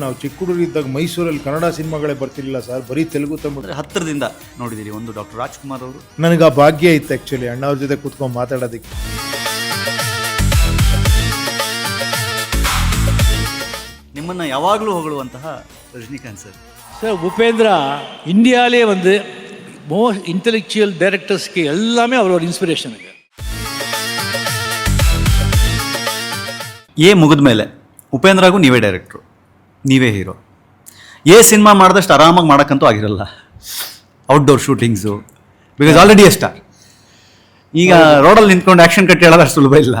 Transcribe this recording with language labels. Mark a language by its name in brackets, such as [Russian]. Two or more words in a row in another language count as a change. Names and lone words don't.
[Kannada] ನಾವು ಚಿಕ್ಕ ಹುಡುಗರಿದ್ದಾಗ ಮೈಸೂರಲ್ಲಿ ಕನ್ನಡ ಸಿನಿಮಾಗಳೇ ಬರ್ತಿರ್ಲಿಲ್ಲ ಸರ್, ಬರೀ ತೆಲುಗು ತಮಿಳು. ಹತ್ತಿರದಿಂದ ನೋಡಿದ್ದೀರಿ. ಒಂದು ಡಾಕ್ಟರ್ ರಾಜ್ಕುಮಾರ್ ಅವರು. ನನಗೆ ಆ ಭಾಗ್ಯ ಇತ್ತು ಆ್ಯಕ್ಚುಲಿ ಅಣ್ಣವ್ರ ಜೊತೆ ಕೂತ್ಕೊಂಡು ಮಾತಾಡೋದಕ್ಕೆ. ನಿಮ್ಮನ್ನು ಯಾವಾಗಲೂ ಹೊಗಳುವಂತಹ ರಜನಿಕಾಂತ್ ಸರ್. [Tamil] சார் உபேந்திரா இந்தியாவிலே வந்து [English] most intellectual directors [Tamil] எல்லாமே அவரோட இன்ஸ்பிரேஷனுங்க. [Kannada] ಮುಗಿದ ಮೇಲೆ ಉಪೇಂದ್ರಗೂ ನೀವೇ ಡೈರೆಕ್ಟ್ರು, ನೀವೇ ಹೀರೋ. ಸಿನಿಮಾ ಮಾಡಿದಷ್ಟು ಆರಾಮಾಗಿ ಮಾಡೋಕ್ಕಂತೂ ಆಗಿರಲ್ಲ. [English] outdoor shootings, because already star. [Kannada] ಈಗ ರೋಡಲ್ಲಿ ನಿಂತ್ಕೊಂಡು [English] action cut [Kannada] ಹೇಳೋದು ಅಷ್ಟು ಸುಲಭ ಇಲ್ಲ.